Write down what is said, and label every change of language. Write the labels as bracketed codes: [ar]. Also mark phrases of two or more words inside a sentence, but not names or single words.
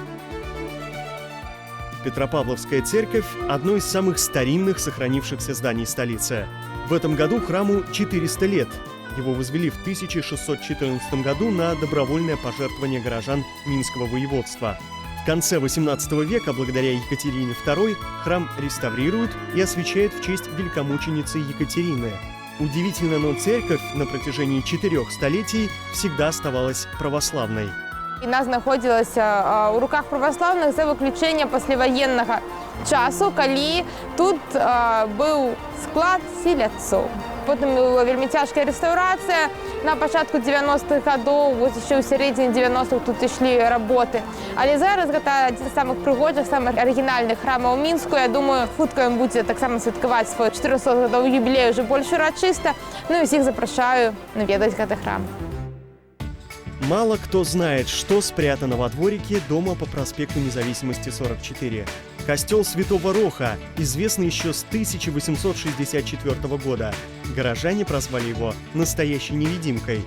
[ru] Петропавловская церковь – одно из самых старинных сохранившихся зданий столицы. В этом году храму 400 лет. Его возвели в 1614 году на добровольное пожертвование горожан Минского воеводства. В конце XVIII века, благодаря Екатерине II, храм реставрируют и освящают в честь великомученицы Екатерины. Удивительно, но церковь на протяжении 4 столетий всегда оставалась православной. [be] Яна знаходзілася ў руках праваслаўных за выключэнне пасляваеннага часу, калі тут быў склад селядцоў. Потым была вельмі цяжкая рэстаўрацыя. На пачатку 90-х гадоў, вось яшчэ ў сярэдзіне 90-х тут ішлі работы. Але зараз гэта адзін з самых прыгожых, самых арыгінальных храмаў Мінску. Я думаю, хутка ён будзе таксама святкаваць свой 400-гадовы юбілей уже больш урачыста. Ну і ўсіх запрашаю наведаць гэты храм. [ru] Мало кто знает, что спрятано во дворике дома по проспекту Независимости 44. Костел Святого Роха, известный еще с 1864 года. Горожане прозвали его «настоящей невидимкой».